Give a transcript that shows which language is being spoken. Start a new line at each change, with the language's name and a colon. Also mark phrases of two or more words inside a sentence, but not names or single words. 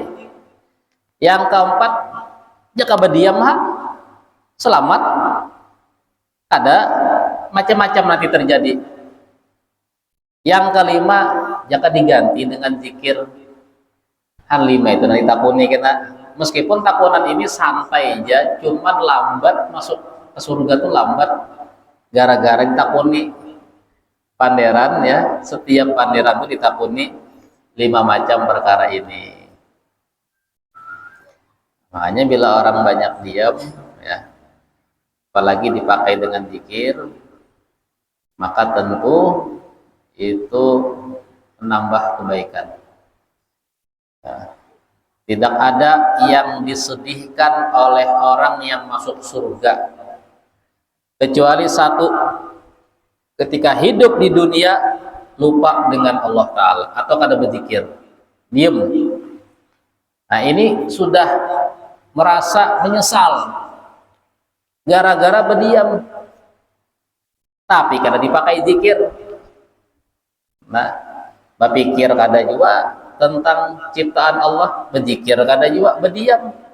Indonesian: Yang keempat, jika berdiam selamat. Ada macam-macam nanti terjadi. Yang kelima, jika diganti dengan zikir.
Banjar: Hal 5 itu nanti takuni kita. Meskipun takunan ini santai aja, cuman lambat masuk ke surga tuh lambat gara-gara ditakuni panderan ya. Setiap panderan itu ditakuni 5 macam perkara ini.
Indonesian: Makanya bila orang banyak diam ya, apalagi dipakai dengan zikir, maka tentu itu menambah kebaikan. Ya. Tidak ada yang disedihkan oleh orang yang masuk surga kecuali satu, ketika hidup di dunia lupa dengan Allah Ta'ala atau kada berzikir, diam.
Banjar: Nah, ini sudah merasa menyesal gara-gara berdiam, tapi kada dipakai zikir. Nah, berpikir kada juga tentang ciptaan Allah, berzikir kada juga, berdiam.